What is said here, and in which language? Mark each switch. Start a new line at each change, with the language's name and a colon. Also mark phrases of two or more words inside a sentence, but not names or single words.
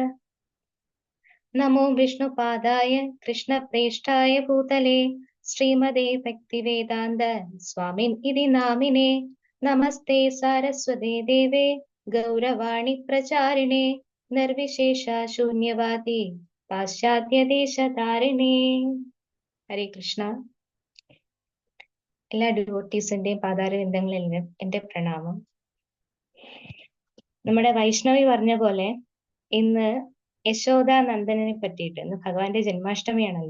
Sanskrit: नमो विष्णुपादाय कृष्णप्रेष्ठाय भूतले श्रीमदे भक्तिवेदान्त स्वामिन् इति नामिने. नमस्ते सारस्वते देवे गौरवाणी प्रचारिणे निर्विशेष शून्यवादी പാശ്ചാത്യദേശതാരിണേ.
Malayalam: ഹരേ കൃഷ്ണ. എല്ലാ ഡിവോട്ടീസിന്റെയും പാതാരവിന്ദങ്ങളിൽ എന്റെ പ്രണാമം. നമ്മുടെ വൈഷ്ണവി പറഞ്ഞ പോലെ ഇന്ന് യശോദാനന്ദനെ പറ്റിയിട്ട്, ഇന്ന് ഭഗവാന്റെ ജന്മാഷ്ടമിയാണല്ലോ.